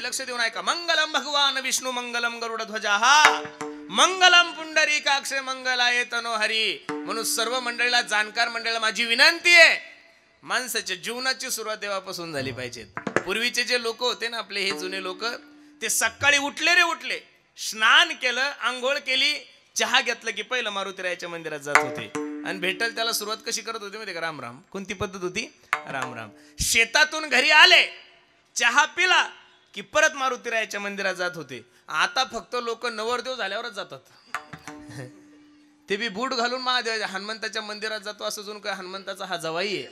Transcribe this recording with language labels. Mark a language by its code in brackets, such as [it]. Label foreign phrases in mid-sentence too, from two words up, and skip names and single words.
[mr] लक्ष देऊन ऐका. [sa] मंगलम भगवान विष्णू मंगलम गरुड ध्वजा, मंगलम पुंडरीकाक्ष मंगलाय तनो हरी. [mr] म्हणून सर्व मंडळीला, जाणकार मंडळीला माझी विनंती आहे, माणसाच्या जीवनाची सुरुवात देवापासून झाली पाहिजे. पूर्वीचे जे लोक होते ना, आपले हे जुने लोक, ते सकाळी उठले रे उठले, स्नान केलं, आंघोळ केली, चहा घेतलं की पहिलं मारुतीरायाच्या मंदिरात जात होते. आणि भेटल त्याला सुरुवात कशी करत होते माहिती का? राम राम. कोणती पद्धत होती? राम राम. शेतातून घरी आले, चहा पिला की परत मारुतीरायाच्या मंदिरात जात होते. आता फक्त लोक नवरदेव झाल्यावरच जातात, ते बी बूट घालून महादेव हनुमंताच्या मंदिरात जातो असं जणू काय हनुमंताचा हा जवाई आहे.